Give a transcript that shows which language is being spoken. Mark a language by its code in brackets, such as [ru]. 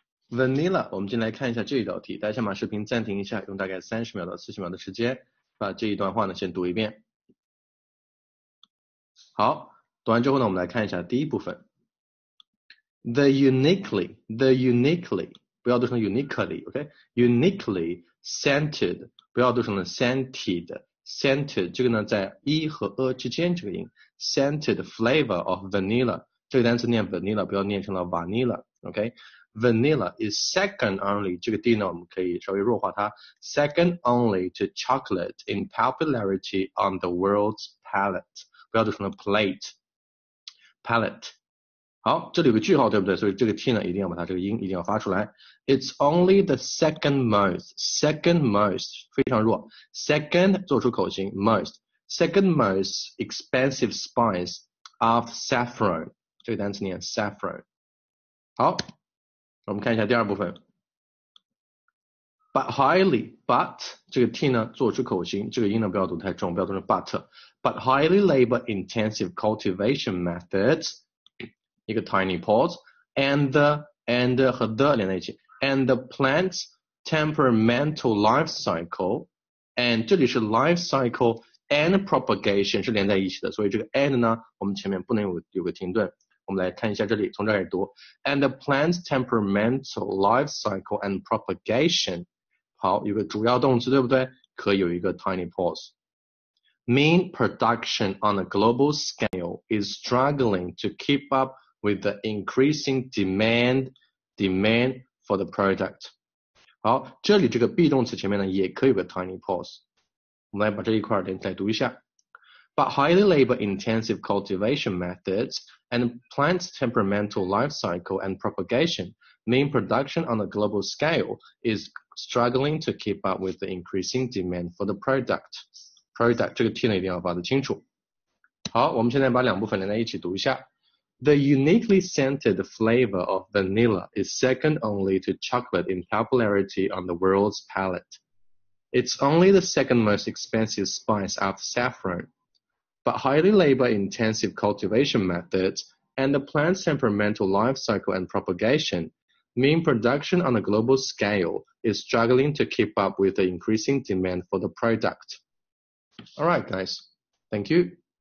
[zh] Vanilla， 我们进来看一下这一道题，大家先把视频暂停一下，用大概30秒到40秒的时间，把这一段话呢先读一遍。好，读完之后呢，我们来看一下第一部分。 [en] The uniquely， [zh] 不要读成 [en] uniquely，OK？Uniquely scented， [zh] 不要读成了 [en] scented， [zh] 这个呢在 e 和之间这个音 [en] ，scented flavor of vanilla， [zh] 这个单词念 [en] vanilla， [zh] 不要念成了 [en] vanilla，OK？Vanilla is second only， [zh] 这个 d 呢我们可以稍微弱化它 [en] ，second only to chocolate in popularity on the world's palate， 不要读成了 palate。 [zh] 好，这里有个句号，对不对？所以这个 t 呢一定要把它这个音一定要发出来。 [en] It's only the second most [zh] 非常弱 [en] ，second [zh] 做出口型 [en] second most expensive spice of saffron， [zh] 这个单词念 [en] saffron。 [zh] 好。我们看一下第二部分 ， [en] but highly， [zh] but 这个 t 呢做出口型，这个音呢不要读太重，不要读成 [en] but highly labor intensive cultivation methods， [zh] 一个 [en] tiny pause and [zh] 和 the 连在一起 ， [en] and the plant's temperamental life cycle， [zh] and 这里是 [en] life cycle and propagation [zh] 是连在一起的，所以这个 and 呢我们前面不能有个停顿。我们来看一下这里，从这儿开始读 ， [en] and the plant's temperamental life cycle and propagation。 [zh] 好，有个主要动词，对不对？可以有一个 [en] tiny pause。Mean production on a global scale is struggling to keep up with the increasing demand for the product。 [zh] 好，这里这个 be 动词前面呢也可以有个 tiny pause。我们来把这一块再读一下。 [en] But highly labor-intensive cultivation methods and plants' temperamental life cycle and propagation mean production on a global scale is struggling to keep up with the increasing demand for the product. [zh] 这个 t 呢一定要发得清楚。好，我们现在把两部分连在一起读一下。 [en] The uniquely scented flavor of vanilla is second only to chocolate in popularity on the world's palate. It's only the second most expensive spice after saffron.But highly labor-intensive cultivation methods and the plant's temperamental life cycle and propagation mean production on a global scale is struggling to keep up with the increasing demand for the product. All right, guys. Thank you.